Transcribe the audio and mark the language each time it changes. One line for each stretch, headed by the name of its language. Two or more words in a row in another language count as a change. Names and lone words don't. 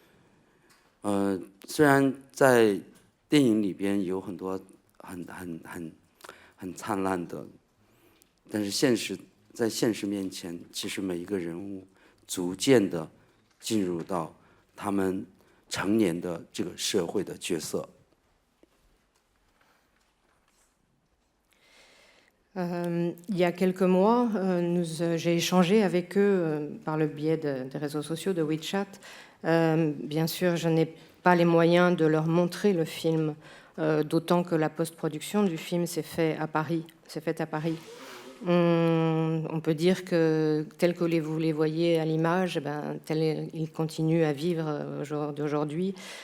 Chinese: 虽然在电影里边有很多很灿烂的，但是在现实面前，其实每一个人物逐渐的进入到他们成年的这个社会的角色。
French: Il y a quelques mois, j'ai échangé avec eux par le biais des réseaux sociaux de WeChat. Bien sûr, je n'ai pas les moyens de leur montrer le film, d'autant que la post-production du film s'est faite à Paris. On peut dire que tel que vous les voyez à l'image, tel ils continuent à vivre au jour d'aujourd'hui.